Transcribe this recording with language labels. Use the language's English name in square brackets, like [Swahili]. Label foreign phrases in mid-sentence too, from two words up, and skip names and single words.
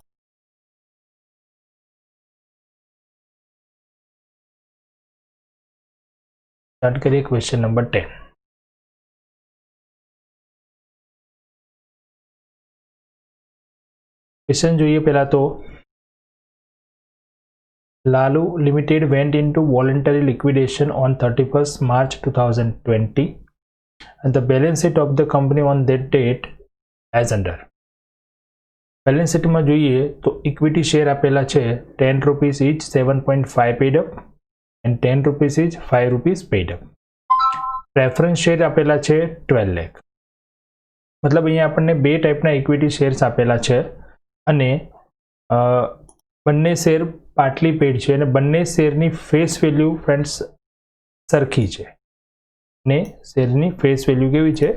[Gujarati] સ્ટાર્ટ કરીએ [English] question number [Gujarati] 10. ક્વેશ્ચન જોઈએ પહેલા તો. [English] Lalu Limited went into voluntary liquidation on 31st March 2020 and the balance sheet of the company on that date as under. [Gujarati] બેલેન્સ શીટમાં જોઈએ તો [English] equity share [Gujarati] આપેલા છે 10 રૂપીસ [English] each, 7.5 paid up and 10 rupees each, 5 rupees paid up. preference share [Gujarati] આપેલા છે 12 લાખ. મતલબ અહીંયા આપણને બે ટાઈપના [English] equity shares [Gujarati] આપેલા છે અને બંને શેર [English] partly paid [Gujarati] છે અને બંને શેરની [English] face value friends [Gujarati] સરખી છે ને શેરની [English] face value [Gujarati] કેવી છે?